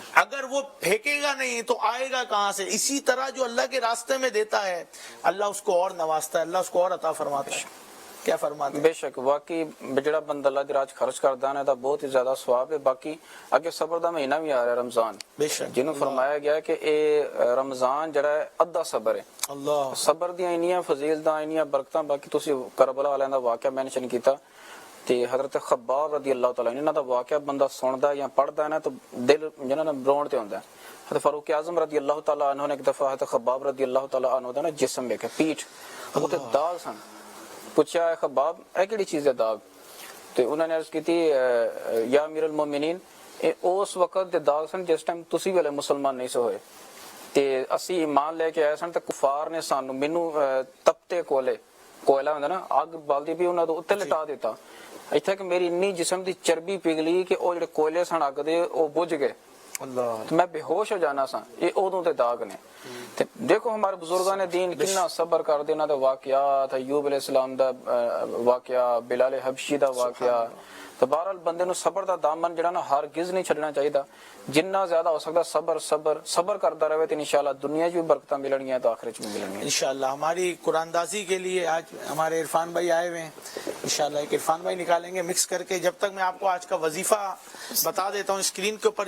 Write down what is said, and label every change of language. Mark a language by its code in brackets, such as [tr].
[pa] اگر وہ پھینکے گا نہیں تو آئے گا کہاں سے؟ اسی طرح جو اللہ کے راستے میں دیتا ہے اللہ اس کو اور نوازتا ہے، اللہ اس کو اور عطا فرماتا ہے. کیا فرماتے ہیں؟ بے شک واقعی جڑا بندہ اللہ دی راہ خرچ کردا ہے تا بہت ہی زیادہ ثواب ہے. باقی اگے صبر دا مہینہ بھی آ رہا ہے رمضان، جنوں فرمایا گیا کہ اے رمضان جڑا ہے ادھا صبر ہے. اللہ صبر دیاں انیاں فضیلتاں انیاں برکتاں. باقی تسی کربلا والے دا واقعہ مینشن کیتا تے حضرت خباب رضی اللہ تعالی عنہ دا واقعہ بندہ سندا یا پڑھدا ہے نا تو دل جنہاں نا روਣ تے ہوندا ہے. حضرت فاروق اعظم رضی اللہ تعالی عنہ نے ایک دفعہ حضرت خباب رضی اللہ تعالی عنہ دا نا جسم ویکھیا، پیٹھ تے داغ سن. پوچھا خباب اے کیڑی چیز ہے داغ؟ تے انہوں نے عرض کیتی یا امیر المومنین اس وقت دے داغ سن جس ٹائم تسی ویلے مسلمان نہیں سو ہوئے تے اسی ایمان لے کے آئے سن تے کفار نے سانو مینوں تپتے کوئلہ ہوندا نا اگ بالدی بھی انہاں دے اوتے لٹا دیتا. ایتھے کہ میری انی جسم دی چربی پگھلی کہ او جڑے کوئلے سن اگ دے او بجھ گئے، اللہ میں بے ہوش ہو جانا سا. یہ ادوں دے داغ نے. دیکھو ہمارے بزرگان دین کتنا صبر کر دینا دا واقعات، ایوب علیہ السلام دا واقعہ، بلال حبشی دا واقعہ. تو بہرحال بندے نو صبر دا دامن جڑا نا ہرگز نہیں چھڈنا چاہیے. جنہ زیادہ ہو سکتا صبر کرتا رہے تو انشاءاللہ دنیا میں بھی برکتاں ملنگی ہیں تو آخرت میں ملنگی ہیں انشاءاللہ. [ur] ہماری قرآن دازی کے لیے آج ہمارے عرفان بھائی آئے ہوئے ہیں، انشاءاللہ ایک عرفان بھائی نکالیں گے مکس کر کے. جب تک میں آپ کو آج کا وظیفہ بتا دیتا ہوں اسکرین کے اوپر.